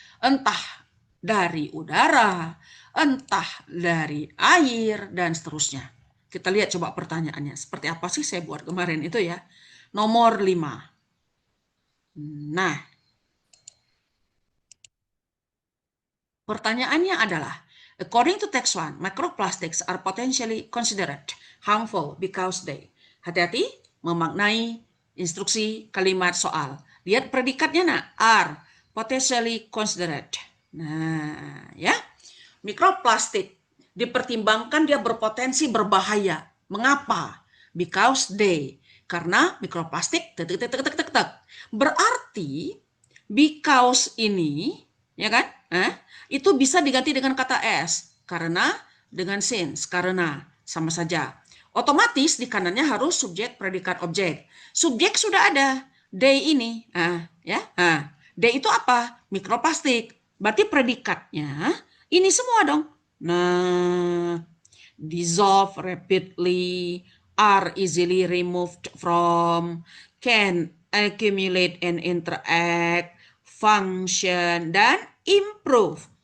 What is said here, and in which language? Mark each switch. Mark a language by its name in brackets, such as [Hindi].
[Indonesian] Entah dari udara, entah dari air, dan seterusnya. Kita lihat coba pertanyaannya. Seperti apa sih saya buat kemarin itu ya. Nomor 5. Nah, pertanyaannya adalah, [English] according to text 1, microplastics are potentially considered harmful because they. [Indonesian] Hati-hati memaknai instruksi kalimat soal. Lihat predikatnya nak, [English] are potentially considered. [Indonesian] Nah, ya. Mikroplastik dipertimbangkan dia berpotensi berbahaya. Mengapa? [English] Because they. [Indonesian] Karena mikroplastik berarti because ini ya kan? Itu bisa diganti dengan kata s karena dengan since karena sama saja. Otomatis di kanannya harus subjek predikat objek. Subjek sudah ada, they ini. Ya. They itu apa? Mikroplastik. Berarti predikatnya ini semua dong. [English] Nah, dissolve rapidly, are easily removed from, can accumulate and interact, function, dan improve.